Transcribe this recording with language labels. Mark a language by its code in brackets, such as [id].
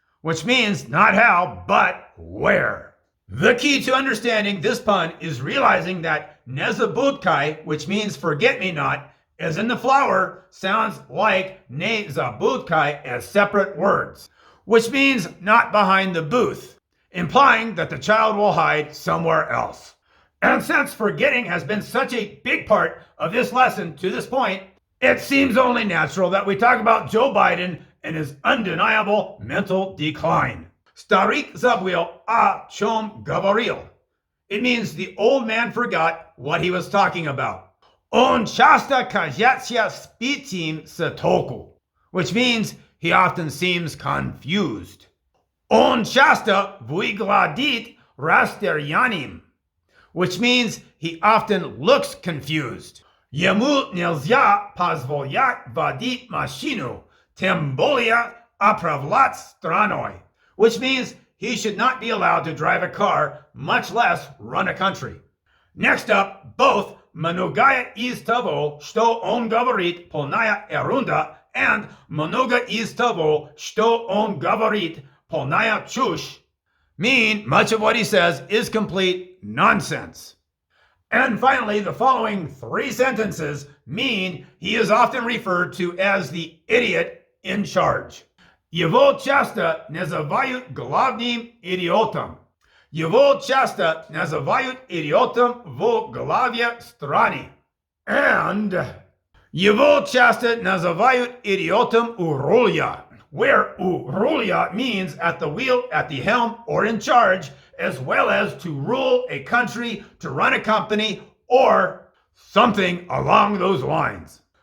[en] Which means not how, but where. The key to understanding this pun is realizing that Незабудкой, which means forget-me-not, as in the flower, sounds like Незабудкой as separate words, which means not behind the booth, implying that the child will hide somewhere else. And since forgetting has been such a big part of this lesson to this point, it seems only natural that we talk about Joe Biden and his undeniable mental decline. [ru] Старик забыл, о чем говорил. [en] It means the old man forgot what he was talking about. [ru] Он часто кажется сбитым с толку, [en] which means he often seems confused. [ru] Он часто выглядит растерянным, [en] which means he often looks confused. [ru] Ему нельзя позволять водить машину, тем более управлять страной, [en] which means he should not be allowed to drive a car, much less run a country. Next up, both [ru] многое из того, что он говорит, полная ерунда, and много из того, что он говорит, полная чушь, [en] mean much of what he says is complete nonsense. And finally, the following 3 sentences mean he is often referred to as the idiot in charge. [ru] Его часто называют главным идиотом. Его часто называют идиотом в главе страны. [en] And [ru] его часто называют идиотом у руля, [en] where [ru] у руля [en] means at the wheel, at the helm, or in charge, as well as to rule a country, to run a company, or something along those lines.